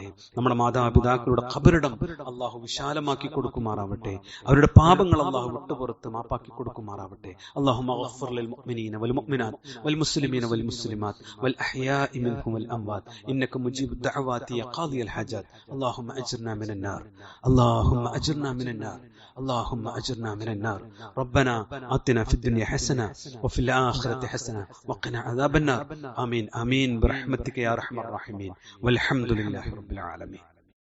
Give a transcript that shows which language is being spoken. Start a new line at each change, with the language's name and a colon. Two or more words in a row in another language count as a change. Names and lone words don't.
Malayalam: നമ്മുടെ മാതാപിതാക്കളുടെ ഖബറിടം അള്ളാഹു വിശാലമാക്കി കൊടുക്കുമാറാവട്ടെ. അവരുടെ പാപങ്ങൾ അള്ളാഹു വിട്ടുപുറത്ത് മാപ്പാക്കി കൊടുക്കുമാറാവട്ടെ.
Arabic: اللهم اغفر للمؤمنين والمؤمنات والمسلمين والمسلمات والأحياء منهم والأموات إنك مجيب الدعوات يا قاضي الحاجات. اللهم أجرنا من النار، اللهم أجرنا من النار, അല്ലാഹുമ്മ അജ്ർനാ മിനൻ നാർ, اللهم أجرنا من النار. ربنا آتنا في الدنيا حسنة وفي الآخرة حسنة وقنا عذاب النار. آمين آمين برحمتك يا أرحم الراحمين والحمد لله رب العالمين.